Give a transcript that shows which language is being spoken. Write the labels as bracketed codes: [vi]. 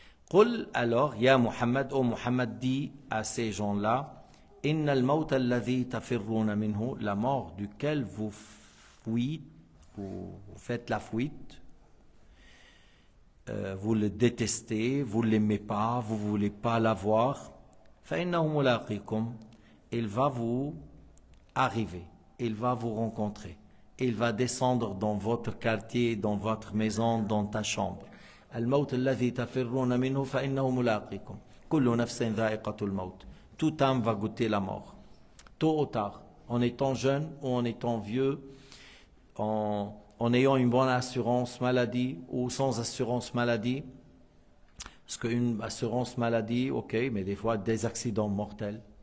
[fr] Qul, alors, Ya Muhammad, oh Muhammad dit à ces gens-là, [ar] Inna al-mawt alladhi tafirruna minhu, [fr] la mort duquel vous fuite, vous faites la fuite, vous le détestez, vous ne l'aimez pas, vous ne voulez pas l'avoir, [ar] فَإِنَّهُ مُلَاقِيكُمْ, [fr] il va vous arriver, il va vous rencontrer, il va descendre dans votre quartier, dans votre maison, dans ta chambre. [ar] Al-mawt alladhi tafirruna minhu فَإِنَّهُ مُلَاقِيكُمْ كُلُّ نَفْسٍ ذَائِقَةُ الْمَوْتِ. [fr] Toute âme va goûter la mort, tôt ou tard, en étant jeune ou en étant vieux, en ayant une bonne assurance maladie ou sans assurance maladie. Parce qu'une assurance maladie, ok, mais des fois des accidents mortels.